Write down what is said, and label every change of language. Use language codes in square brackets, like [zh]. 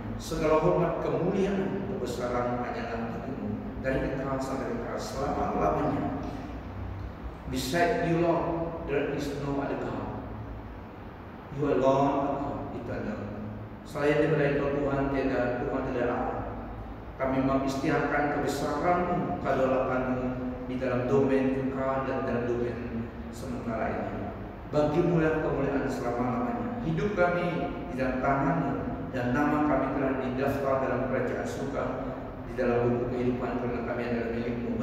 [ms] Segala hormat, kemuliaan, kebesaran hanyalah bagimu dari kekal sampai kekal selama-lamanya. [en] Beside you, Lord, there is no other God. You alone are God, eternal. [ms] Selain daripada Tuhan tidak ada. Kami mengisytiharkan kebesaran-Mu, kedaulatan-Mu di dalam domain kekal dan dalam domain sementara ini. Bagimu lah kemuliaan selama-lamanya. Hidup kami di dalam tangan-Mu, dan nama kami telah didaftar dalam kerajaan surga di dalam buku kehidupan, karena kami adalah milik-Mu.